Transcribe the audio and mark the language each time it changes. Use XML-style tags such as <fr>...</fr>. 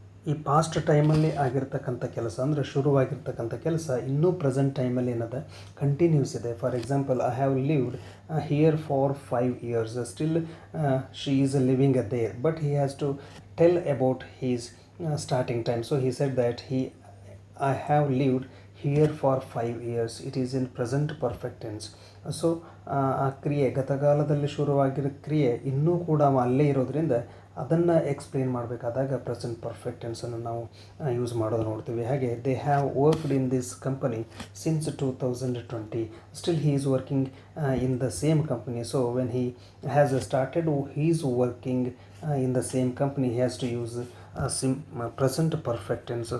<kn>ಈ ಪಾಸ್ಟ್ ಟೈಮಲ್ಲಿ ಆಗಿರ್ತಕ್ಕಂಥ ಕೆಲಸ ಅಂದರೆ ಶುರುವಾಗಿರ್ತಕ್ಕಂಥ ಕೆಲಸ ಇನ್ನೂ ಪ್ರೆಸೆಂಟ್ ಟೈಮಲ್ಲಿ ಏನದ ಕಂಟಿನ್ಯೂಸ್ ಇದೆ.</kn> <en>For example I have lived here for 5 years. Still she is living there but he has to tell about his starting time. So he said that I have lived here for 5 years. It is in present perfect tense.</en> <kn>So ಆ ಕ್ರಿಯೆ ಗತಕಾಲದಲ್ಲಿ ಶುರುವಾಗಿರೋ ಕ್ರಿಯೆ ಇನ್ನೂ ಕೂಡ ಅಲ್ಲೇ ಇರೋದ್ರಿಂದ ಅದನ್ನು explain ಮಾಡಬೇಕಾದಾಗ present perfect tension ನಾವು ಯೂಸ್ ಮಾಡೋದು ನೋಡ್ತೀವಿ. ಹಾಗೆ</kn> <en>They have worked in this company since 2020. Still he is working in the same company. So when he has started he is working in the same company he has to use present perfect tense.</en>